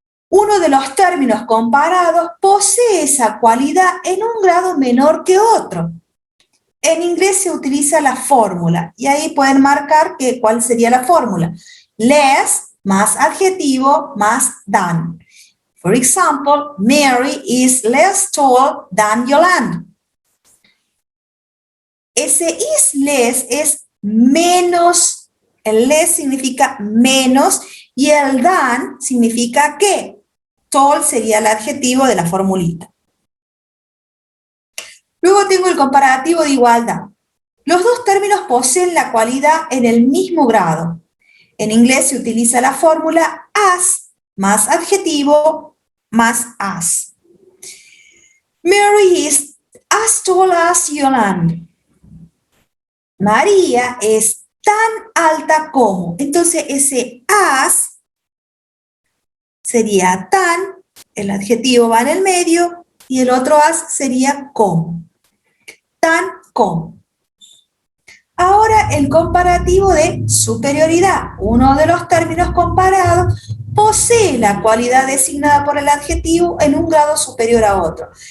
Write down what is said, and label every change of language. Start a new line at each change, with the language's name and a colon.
Spanish: uno de los términos comparados posee esa cualidad en un grado menor que otro. En inglés se utiliza la fórmula y ahí pueden marcar cuál sería la fórmula. Less más adjetivo más than.
English: For example, Mary is less tall than Yolanda.
Spanish: Ese
English: is less
Spanish: es menos. El less significa menos y el than significa que. Tall sería el adjetivo de la formulita. Luego tengo el comparativo de igualdad. Los dos términos poseen la cualidad en el mismo grado. En inglés se utiliza la fórmula as más adjetivo más as.
English: Mary is as tall as Yolanda.
Spanish: María es tan alta como. Entonces ese as sería tan, el adjetivo va en el medio, y el otro as sería como. Tan como. Ahora el comparativo de superioridad. Uno de los términos comparados posee la cualidad designada por el adjetivo en un grado superior a otro.